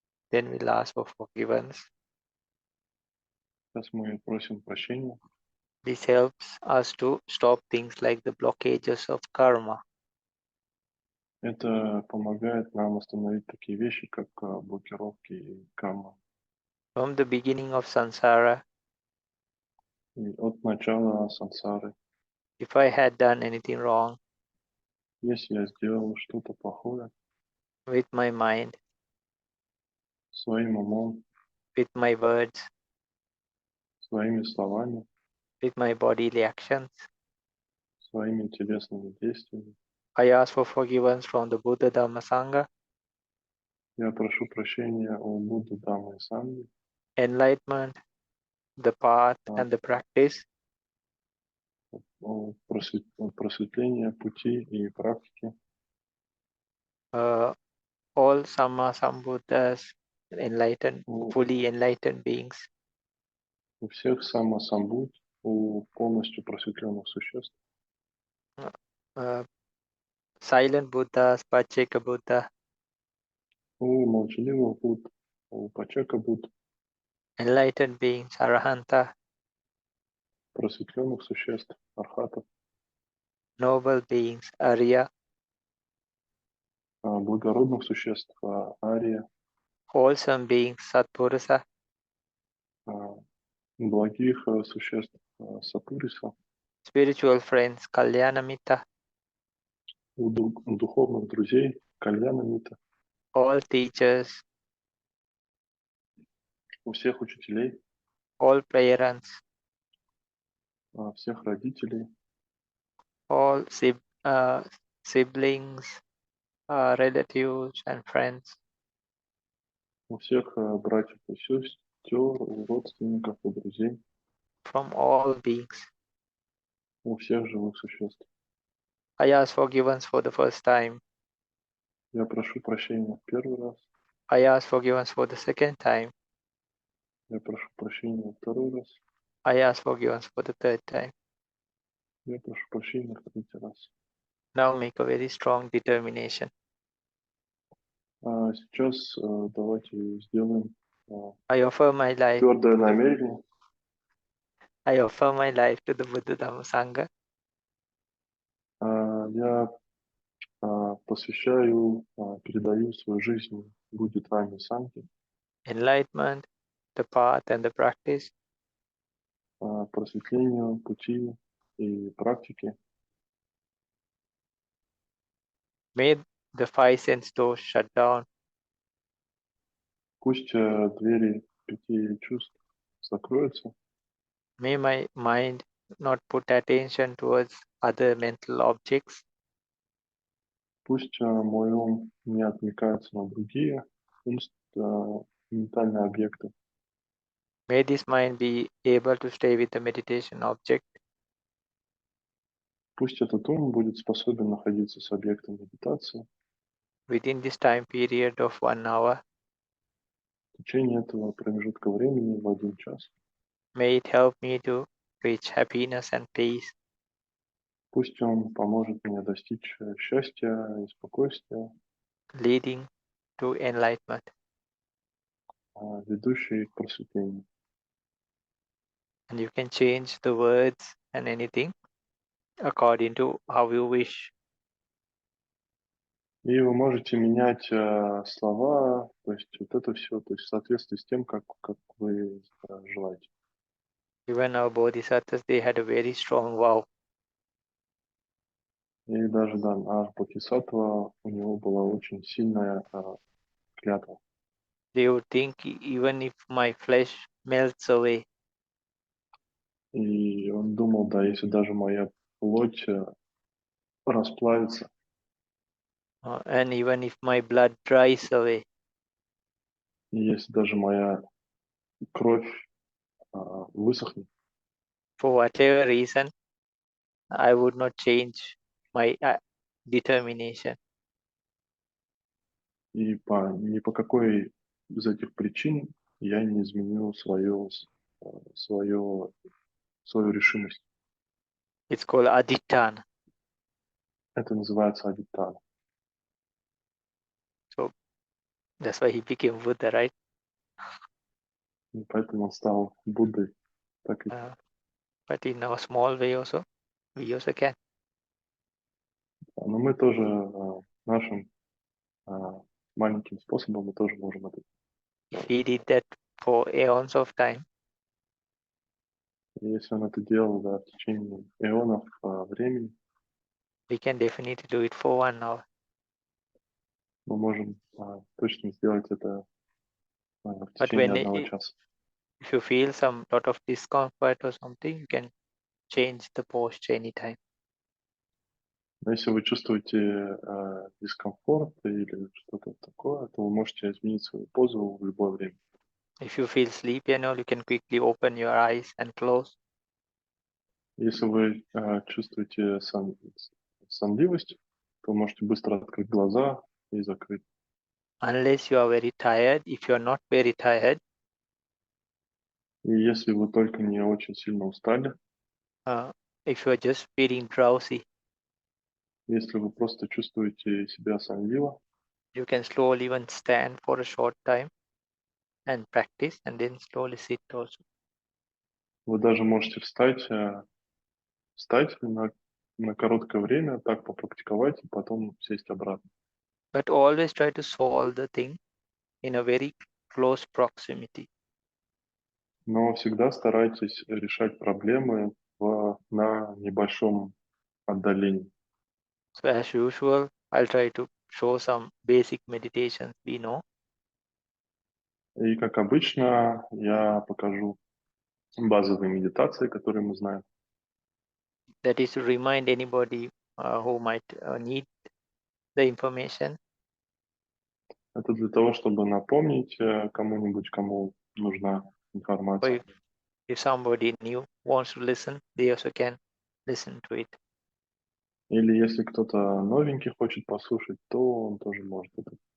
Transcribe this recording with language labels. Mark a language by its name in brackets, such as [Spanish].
[English] Then we'll ask for forgiveness. [Russian] Сейчас мы просим прощения. [English] This helps us to stop things like the blockages of karma. [Russian] Это помогает нам остановить такие вещи, как блокировки и карма. [English] From the beginning of samsara, [Russian] И от начала сансары, [English] if I had done anything wrong [Russian] если я сделал что-то плохое [English] with my mind, [Russian] своим умом, [English] with my words, [Russian] своими словами, [English] with my bodily actions. [Russian] своими телесными действиями. [English] I ask for forgiveness from the Buddha Dhamma Sangha, [Russian] Я прошу прощения у Будды, Дамы и Санги, [English] enlightenment, the path and the practice, [Russian] о просветления, пути и практики. [English] all Samma Sambuddhas, enlightened, fully enlightened beings. [Russian] У всех самбудд, у полностью просветленных существ. [English] Silent Buddhas, Pacheka Buddha, [Russian] У молчаливых Будд, у Пачака Будд, [English] enlightened beings, Arahanta, [Russian] просветленных существ, архатов, [English] noble beings, Arya, [Russian] благородных существ, ария, [English] wholesome beings, Satpurusa, [Russian] благих существ, сапуриса, [English] spiritual friends, Kalyana Mitta, [Russian] у духовных друзей, кальяна мита, [English] all teachers, [Russian] у всех учителей, [English] all parents, [Russian] всех родителей, [English] all siblings, relatives and friends, [Russian] у всех братьев и сестер, у родственников, у друзей, [English] from all beings. [Russian] у всех живых существ. [English] I ask forgiveness for the first time. [Russian] Я прошу прощения в первый раз, [English] I ask forgiveness for the second time. [Russian] я прошу прощения второй раз, [English] I ask forgiveness for the third time. [Russian] я прошу прощения в третий раз. [English] Now make a very strong determination. [Russian] Сейчас давайте сделаем [English] I offer my life. [Russian] твердое намерение. [English] I offer my life to the Buddha Dhamma Sangha. [Russian] Я посвящаю, передаю свою жизнь Будде Дхамме Санге, [English] Enlightenment, the path and the practice. [Russian] просветлению, пути и практике. [English] May the five sense doors shut down. [Russian] Пусть двери 5 чувств закроются. [English] May my mind not put attention towards other mental objects. [Russian] Пусть мой ум не отвлекается на другие ментальные объекты. [English] May this mind be able to stay with the meditation object. [Russian] Пусть этот ум будет способен находиться с объектом медитации. [English] Within this time period of 1 hour, [Russian] В течение этого промежутка времени в 1 час. [English] may it help me to reach happiness and peace. [Russian] Пусть он поможет мне достичь счастья и спокойствия, [English] Leading to enlightenment. [Russian] ведущие к просветлению. [English] And you can change the words and anything according to how you wish. [Russian] И вы можете менять слова, то есть вот это все, то есть в соответствии с тем, как вы желаете. [English] Even our bodhisattvas, they had a very strong vow. [Russian] И даже, да, наш Бодхисаттва, у него была очень сильная клятва. [English] They would think even if my flesh melts away, [Russian] И он думал, да, если даже моя плоть расплавится, [English] and even if my blood dries away, [Russian] и если даже моя кровь высохнет, [English] for whatever reason, I would not change my determination. [Russian] и ни по какой из этих причин я не изменил свою решимость. [English] It's called aditthana. [Russian] Это называется адиттана. [English] So that's why he became Buddha, right? [Russian] И поэтому он стал Буддой. Так и [English] But in our small way also, we also can. [Russian] но мы тоже нашим маленьким способом мы тоже можем это. [English] If he did that for aeons of time, [Russian] И если он это делал в течение эонов времени, [English] we can definitely do it for 1 hour. [Russian] мы можем точно сделать это в [English] But [Russian] течение [English] when [Russian] одного часа. [English] if you feel some lot of discomfort or something, you can change the posture anytime. [Russian] Но если вы чувствуете дискомфорт или что-то такое, то вы можете изменить свою позу в любое время. [English] If you feel sleepy and all, you can quickly open your eyes and close. [Russian] Если вы чувствуете сонливость, то можете быстро открыть глаза и закрыть. [English] Unless you are very tired. If you are not very tired, [Russian] И если вы только не очень сильно устали, [English] if you are just feeling drowsy, [Russian] если вы просто чувствуете себя сонливо, [English] you can slowly even stand for a short time and practice, and then slowly sit also. [Russian] вы даже можете встать на короткое время, так попрактиковать и потом сесть обратно. [English] But always try to solve the thing in a very close proximity. [Russian] Но всегда старайтесь решать проблемы на небольшом отдалении. [English] So as usual, I'll try to show some basic meditations we know. [Russian] И как обычно, я покажу базовые медитации, которые мы знаем. [English] That is to remind anybody who might need the information. [Russian] Это для того, чтобы напомнить кому-нибудь, кому нужна [English] Or [Russian] информация. [English] if somebody new wants to listen, they also can listen to it. [Russian] Или если кто-то новенький хочет послушать, то он тоже может это